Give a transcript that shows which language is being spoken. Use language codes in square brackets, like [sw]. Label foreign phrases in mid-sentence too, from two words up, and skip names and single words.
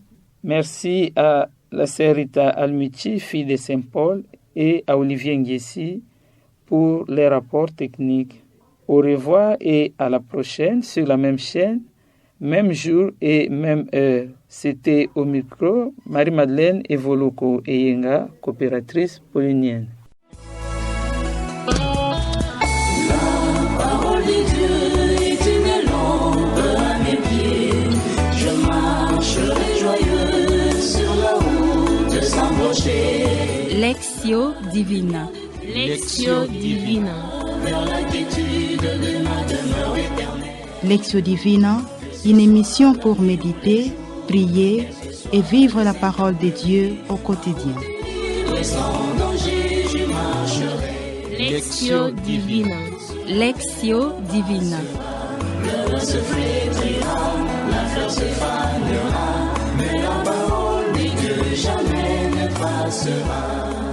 [fr] Merci à la sœur Rita Almichi, fille de Saint-Paul, et à Olivier Nguessi pour les rapports techniques. Au revoir et à la prochaine sur la même chaîne, même jour et même heure. C'était au micro Marie-Madeleine Evoloko Eyenga, coopératrice paulinienne. Lectio Divina. Lectio Divina. Lectio Divina, une émission pour méditer, prier et vivre la parole de Dieu au quotidien. Lectio Divina. Lectio Divina. Le se flétrira, la fleur se fanera, mais la parole de Dieu jamais ne passera.